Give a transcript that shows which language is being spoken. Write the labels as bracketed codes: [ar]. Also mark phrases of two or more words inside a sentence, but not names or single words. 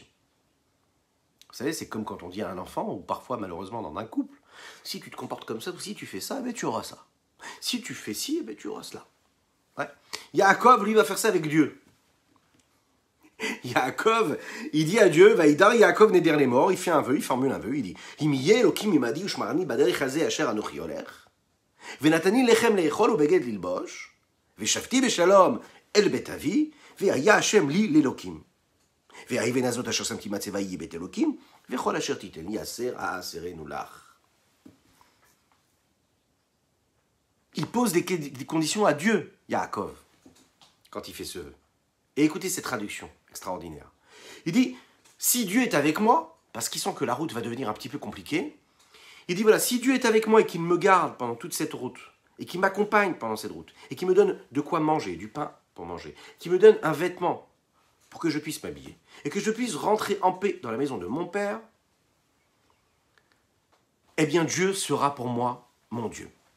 [fr] Vous savez, c'est comme quand on dit à un enfant, ou parfois malheureusement dans un couple, si tu te comportes comme ça, ou si tu fais ça, ben, tu auras ça. Si tu fais ci, ben, tu auras cela. Ouais. Yaakov, lui, va faire ça avec Dieu. Yaakov, il dit à Dieu, [he] וידר יעקב נדר [fr] les morts, il fait un vœu, il formule un vœu, il dit, [he] אם יהיה אלוקים עמדי ושמרני בדרך הזה אשר אנכי הולך, ונתן לי לחם לאכול ובגד ללבוש, ושבתי בשלום אל בית אבי, והיה השם לי לאלוקים. והאבן הזאת אשר שמתי מצבה יהיה בית אלוקים, וכל אשר תיתן לי אעשרנו לך. [fr] Il pose des conditions à Dieu, Yaakov, quand il fait ce vœu. Et écoutez cette traduction extraordinaire. Il dit, si Dieu est avec moi, parce qu'il sent que la route va devenir un petit peu compliquée, il dit, voilà, si Dieu est avec moi et qu'il me garde pendant toute cette route, et qui m'accompagne pendant cette route, et qui me donne de quoi manger, du pain pour manger, qui me donne un vêtement pour que je puisse m'habiller, et que je puisse rentrer en paix dans la maison de mon Père, eh bien Dieu sera pour moi mon Dieu.